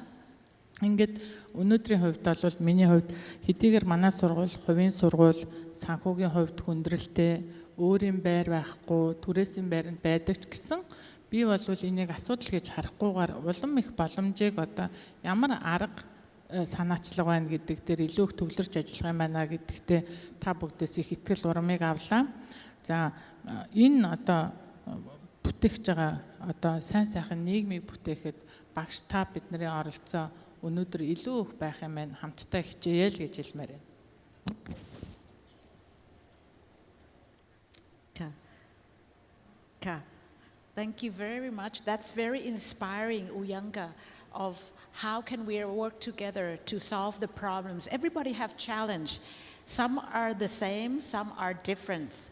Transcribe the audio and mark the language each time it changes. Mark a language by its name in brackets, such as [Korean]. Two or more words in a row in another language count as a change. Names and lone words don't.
[Mongolian] Ингээд өнөөдрийн хувьд бол миний хувьд хэдийгээр манай сургууль, хувийн сургууль, санхүүгийн хувьд хүндрэлтэй, өөрийн байр байхгүй, түрээсийн байранд байдаг ч гэсэн би бол энийг асуудал гэж харахгүйгээр улам их боломжийг одоо ямар арга санаачлага байна гэдэг дээр илүү их төвлөрч ажиллах юм байна гэдэгтээ та бүгдээс их итгэл урамыг авлаа. За энэ одоо бүтээгч байгаа одоо сайн сайхан нийгмийг бүтээхэд багш та бидний оролцоо өнөөдөр илүү их байх юм байна. Хамтдаа хичээе л гэж хэлмээр байна. [English] Thank you very much. That's very inspiring, Uyanga, of how can we work together to solve the problems. Everybody have challenge. Some are the same, some are different.